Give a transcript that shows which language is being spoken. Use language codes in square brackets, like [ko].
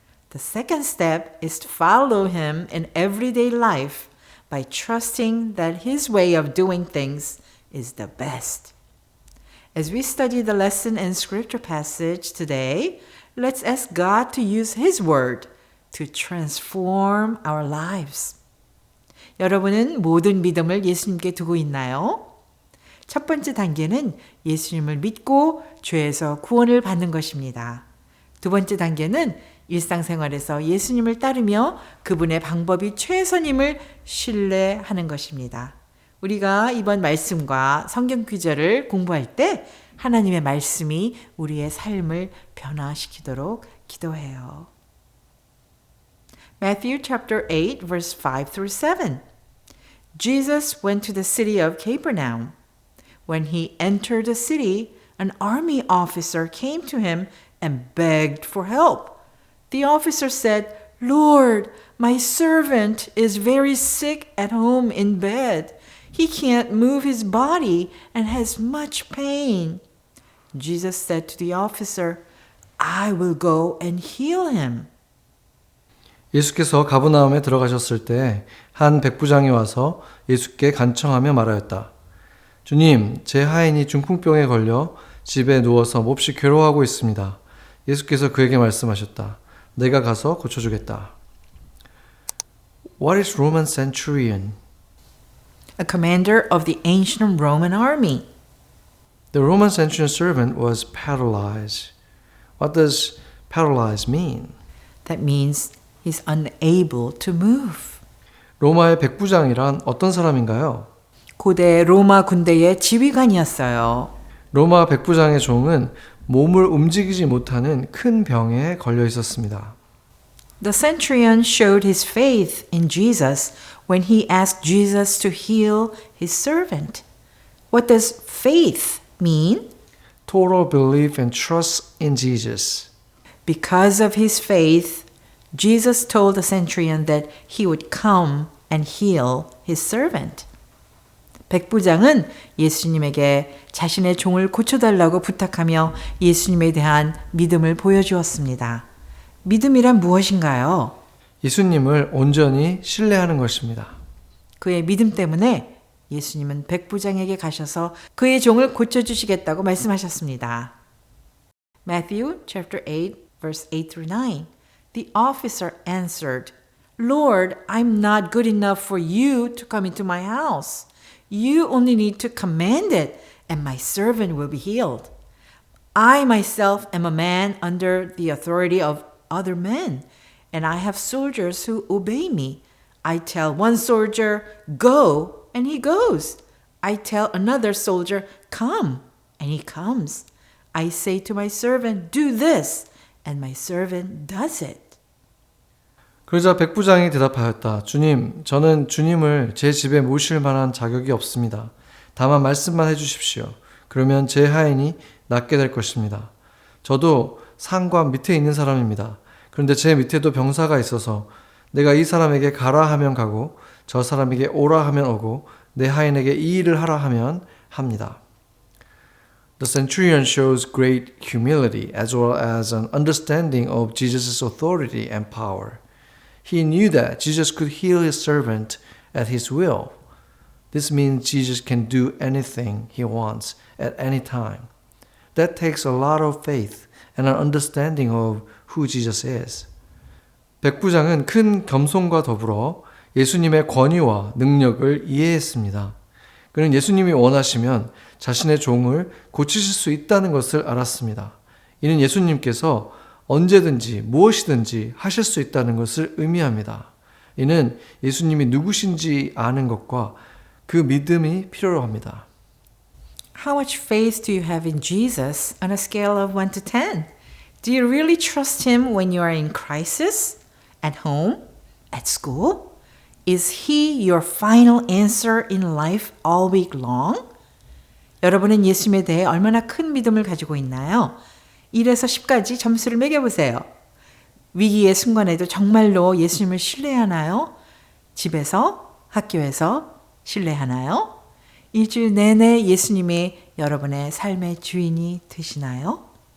[en] The second step is to follow Him in everyday life by trusting that His way of doing things is the best. As we study the lesson and scripture passage today, let's ask God to use His word to transform our lives. [ko] 여러분은 모든 믿음을 예수님께 두고 있나요? 첫 번째 단계는 예수님을 믿고 죄에서 구원을 받는 것입니다. 두 번째 단계는 일상생활에서 예수님을 따르며 그분의 방법이 최선임을 신뢰하는 것입니다. 우리가 이번 말씀과 성경 구절을 공부할 때 하나님의 말씀이 우리의 삶을 변화시키도록 기도해요. [en] Matthew chapter 8 verse 5 through 7. Jesus went to the city of Capernaum. When he entered the city, an army officer came to him and begged for help. The officer said, "Lord, my servant is very sick at home in bed. He can't move his body and has much pain." Jesus said to the officer, "I will go and heal him." [ko] 예수께서 가버나움에 들어가셨을 때 한 백부장이 와서 예수께 간청하며 말하였다. 주님, 제 하인이 중풍병에 걸려 집에 누워서 몹시 괴로워하고 있습니다. 예수께서 그에게 말씀하셨다. 내가 가서 고쳐주겠다. [en] What is Roman centurion? A commander of the ancient Roman army. The Roman centurion servant was paralyzed. What does paralyzed mean? That means he's unable to move. [ko] 로마의 백부장이란 어떤 사람인가요? 고대 로마 군대의 지휘관이었어요. 로마 백부장의 종은 몸을 움직이지 못하는 큰 병에 걸려 있었습니다. [en] The centurion showed his faith in Jesus when he asked Jesus to heal his servant. What does faith mean? Total belief and trust in Jesus. Because of his faith, Jesus told the centurion that he would come and heal his servant. [ko] 백부장은 예수님에게 자신의 종을 고쳐달라고 부탁하며 예수님에 대한 믿음을 보여주었습니다. 믿음이란 무엇인가요? 예수님을 온전히 신뢰하는 것입니다. 그의 믿음 때문에 예수님은 백부장에게 가셔서 그의 종을 고쳐주시겠다고 말씀하셨습니다. [en] Matthew chapter 8 verse 8 through 9. The officer answered, "Lord, I'm not good enough for you to come into my house. You only need to command it, and my servant will be healed. I myself am a man under the authority of other men, and I have soldiers who obey me. I tell one soldier, 'Go,' and he goes. I tell another soldier, 'Come,' and he comes. I say to my servant, 'Do this,' and my servant does it." [ko] 그러자 백부장이 대답하였다. 주님, 저는 주님을 제 집에 모실 만한 자격이 없습니다. 다만 말씀만 해주십시오. 그러면 제 하인이 낫게 될 것입니다. 저도 상관 밑에 있는 사람입니다. 그런데 제 밑에도 병사가 있어서 내가 이 사람에게 가라 하면 가고 저 사람에게 오라 하면 오고 내 하인에게 이 일을 하라 하면 합니다. [en] The centurion shows great humility as well as an understanding of Jesus' authority and power. He knew that Jesus could heal his servant at his will. This means Jesus can do anything he wants at any time. That takes a lot of faith and an understanding of who Jesus is. [ko] 백부장은 큰 겸손과 더불어 예수님의 권위와 능력을 이해했습니다. 그는 예수님이 원하시면 자신의 종을 고치실 수 있다는 것을 알았습니다. 이는 예수님께서 언제든지 무엇이든지 하실 수 있다는 것을 의미합니다. 이는 예수님이 누구신지 아는 것과 그 믿음이 필요로 합니다. [en] How much faith do you have in Jesus on a scale of 1 to 10? Do you really trust him when you are in crisis? At home? At school? Is he your final answer in life all week long? [ko] 여러분은 예수님에 대해 얼마나 큰 믿음을 가지고 있나요? 1에서 10까지 점수를 매겨보세요. 위기의 순간에도 정말로 예수님을 신뢰하나요? 집에서, 학교에서 신뢰하나요? 일주일 내내 예수님이 여러분의 삶의 주인이 되시나요?